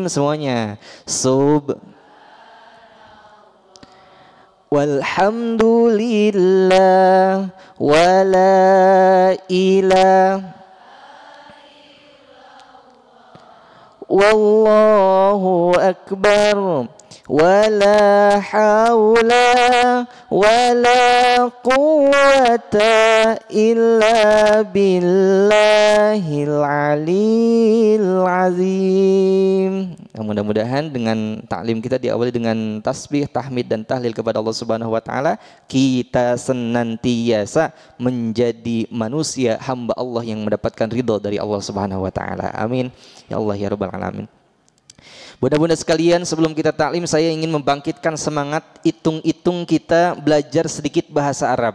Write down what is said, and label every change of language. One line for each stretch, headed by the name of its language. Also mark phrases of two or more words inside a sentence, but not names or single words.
Arabic: Semuanya والحمد لله ولا إله والله أكبر ولا حول ولا قوة إلا بالله العلي العظيم.
Indonesian: Mudah-mudahan dengan taklim kita diawali dengan tasbih, tahmid dan tahlil kepada Allah
Arabic: سبحانه وتعالى,
Indonesian: kita senantiasa menjadi manusia hamba Allah yang mendapatkan ridho dari Allah
Arabic: سبحانه وتعالى. آمين يا الله يا رب العالمين.
Indonesian: Bunda-bunda sekalian, sebelum kita taklim saya ingin membangkitkan semangat hitung-hitung kita belajar sedikit bahasa Arab.